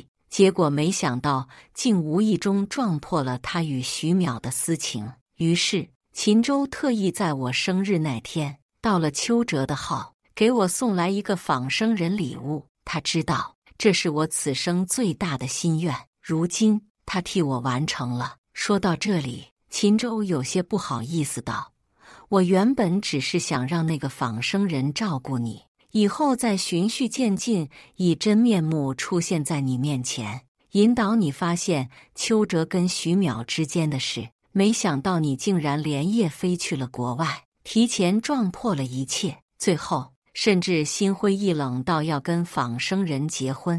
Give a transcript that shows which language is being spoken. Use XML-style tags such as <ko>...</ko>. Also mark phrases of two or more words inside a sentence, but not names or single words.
<zh>結果沒想到，竟無意中撞破了他與徐淼的私情。於是秦州特意在我生日那天到了邱哲的號，給我送來一個仿生人禮物。他知道這是我此生最大的心願，如今他替我完成了。說到這裡，秦州有些不好意思道：“我原本只是想讓那個仿生人照顧你，以後再循序漸進，以真面目出現在你面前，引導你發現邱哲跟徐淼之間的事。沒想到你竟然連夜飛去了國外，提前撞破了一切，最後甚至心灰意冷到要跟仿生人結婚。</zh>